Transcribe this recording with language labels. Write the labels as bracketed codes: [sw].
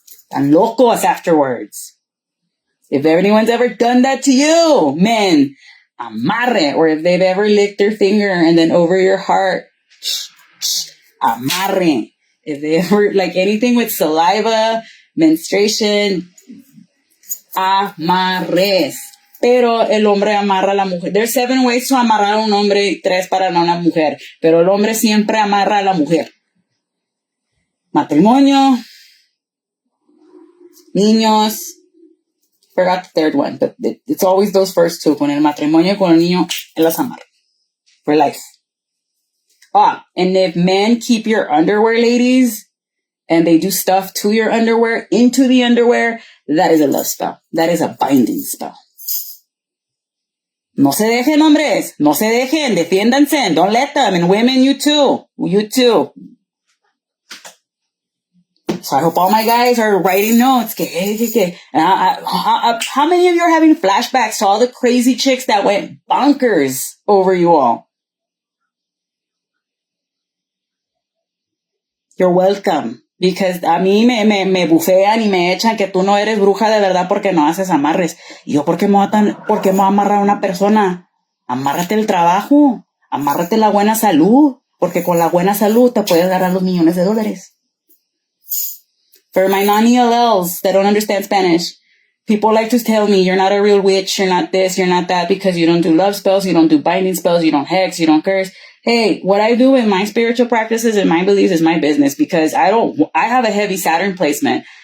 [es] Tan locos [en] afterwards. If anyone's ever done that to you, men, amarre. Or if they've ever licked their finger and then over your heart, amarre. If they ever, like anything with saliva, menstruation, amarres. [es] Pero el hombre amarra a la mujer. [en] There's 7 ways to [es] amarrar a un hombre y 3 para una mujer. Pero el hombre siempre amarra a la mujer. Matrimonio. Niños. [en] Forgot the 3rd one, but it's always those first 2. [es] Con el matrimonio, con el niño, él las amarra. [en] For life. And if men keep your underwear, ladies, and they do stuff to your underwear, into the underwear, that is a love spell. That is a binding spell. [es] No se dejen, hombres. No se dejen. Defiéndanse. [en] Don't let them. And women, you too. You too. So I hope all my guys are writing notes. How many of you are having flashbacks to all the crazy chicks that went bonkers over you all? You're welcome. [es] Because a mí me bufean y me echan que tú no eres bruja de verdad porque no haces amarres. Y yo, ¿por qué me voy a amarrar a una persona? Amárrate el trabajo. Amárrate la buena salud. Porque con la buena salud te puedes dar a los millones de dólares. [en] For my non-ELLs that don't understand Spanish, people like to tell me, you're not a real witch, you're not this, you're not that, because you don't do love spells, you don't do binding spells, you don't hex, you don't curse. Hey, what I do in my spiritual practices and my beliefs is my business, because I have a heavy Saturn placement.